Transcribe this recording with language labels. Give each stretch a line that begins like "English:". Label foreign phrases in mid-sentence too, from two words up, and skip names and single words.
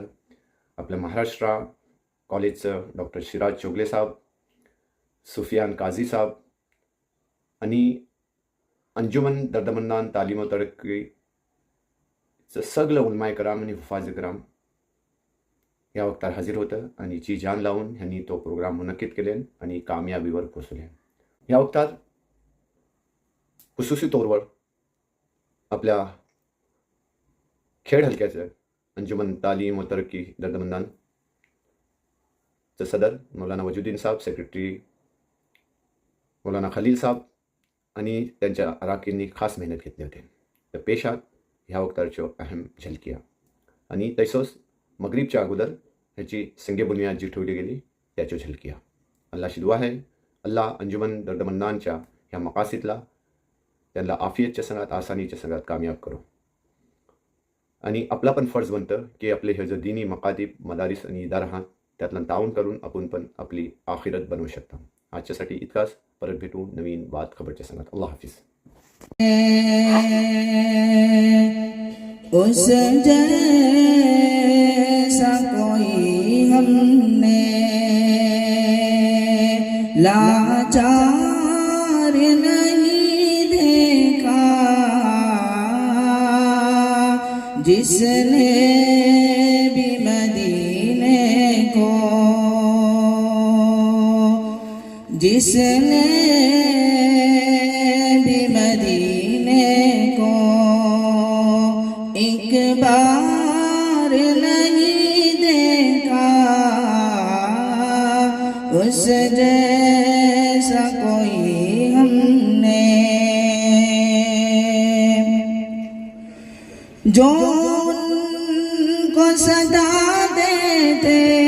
Marathi: आपल्या महाराष्ट्र कॉलेजचं डॉक्टर शिराज चोगले साहेब, सुफियान काझी साहेब आणि अंजुमन दर्दमंदान तालीम व तरक्कीचं सगळं
Urdu: علمائے کرام
Marathi: आणि
Urdu: حفاظ کرام
Marathi: या वक्तार हाजीर होतं आणि जी जान लावून ह्यांनी तो प्रोग्राम मुनक्कीद केले आणि कामयाबीवर पोचले. या वक्तार खुसूसी तौरवर आपल्या खेड हलक्याचं अंजुमन तालीम व तरक्की दर्दमंदानचे सदर मौलाना वजुद्दीन साहब, सेक्रेटरी मौलाना खलील साहब आणि त्यांच्या अराकींनी खास मेहनत घेतली होती. तर पेशात ह्या वक्तारच्यो अहम झलकिया आणि तैसोच मगरीबच्या अगोदर ह्याची संगे बुनियाद जी ठेवली गेली त्याच्या झलकिया. अल्लाहशी दुआ आहे अल्लाह अंजुमन दर्दमंदानच्या ह्या मकासीतला त्यांना आफियतच्या संघात आसानीच्या संघात कामयाब करो. आणि आपला पण फर्ज बनतं की आपले हे जो
Urdu: دینی مکاتیب مدارس
Marathi: आणि इदारा आहात त्यातला ताऊन करून आपण पण आपली आखिरत बनवू शकता. आजच्यासाठी इतकाच. परत भेटू नवीन बात खबरच्या संघात.
Urdu: اللہ حافظ. اس جیسا کوئی ہم نے لاچار نہیں دیکھا جس نے بھی مدینے کو جس نے بھی مدینے کو ایک بار نہیں دیکھا اس جیسا کوئی ہم نے جو ان کو صدا دیتے